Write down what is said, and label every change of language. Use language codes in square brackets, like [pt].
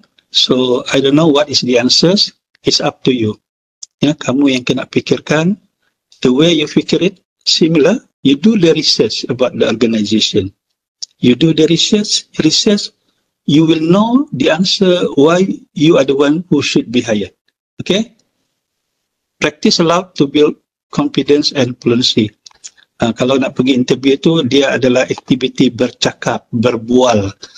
[en] So I don't know what is the answers. It's up to you. [ms] Kamu yang kena fikirkan. [en] The way you figure it, similar. You do the research about the organization. You do the research, you will know the answer why you are the one who should be hired. Okay? Practice aloud to build confidence and fluency. [ms] Kalau nak pergi interview itu, dia adalah aktiviti bercakap, berbual.